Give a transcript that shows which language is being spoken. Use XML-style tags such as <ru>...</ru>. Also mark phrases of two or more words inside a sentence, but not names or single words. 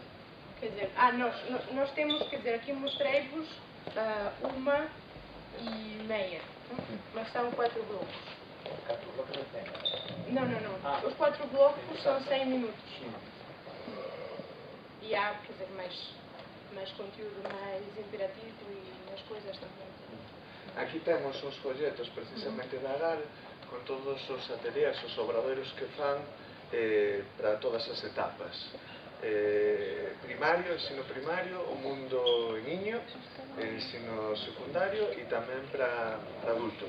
<pt>Quer dizer, nós temos, quer dizer, aqui mostrei-vos 1h30, mas são 4 blocos. 4 blocos de 100? Não. Os 4 blocos são 100 minutos. E há, quer dizer, mais conteúdo, mais interativo e mais coisas também.</pt> <gl>Aquí temos os folletos precisamente da AGAR con todos os ateliers, os obradoiros que fan para todas as etapas. Primario, ensino primario, o mundo niño, ensino secundario e tamén para adultos.</gl>